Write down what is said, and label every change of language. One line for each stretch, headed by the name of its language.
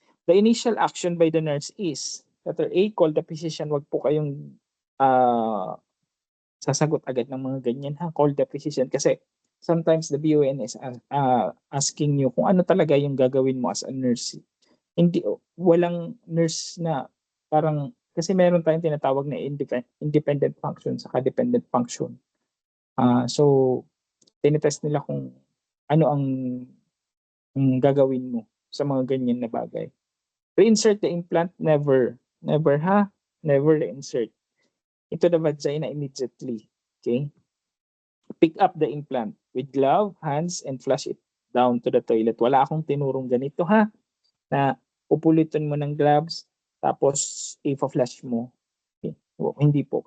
English: The initial action by the nurse is, letter A, call the physician.
Filipino: Wag po kayong sasagot agad ng mga ganyan ha.
English: Call the physician kasi sometimes the BON is asking you
Filipino: kung ano talaga yung gagawin mo
English: as a nurse.
Filipino: Hindi, walang nurse na parang, kasi meron tayong tinatawag na independent function saka dependent function. So, tinitest nila kung ano ang gagawin mo sa mga ganyan na bagay.
English: Reinsert the implant, never ha, never reinsert into the vagina immediately. Okay? Pick up the implant with glove, hands, and flush it down to the toilet.
Filipino: Wala akong tinurong ganito ha, na upulitin mo ng gloves, tapos i-flash mo. Okay. Hindi po.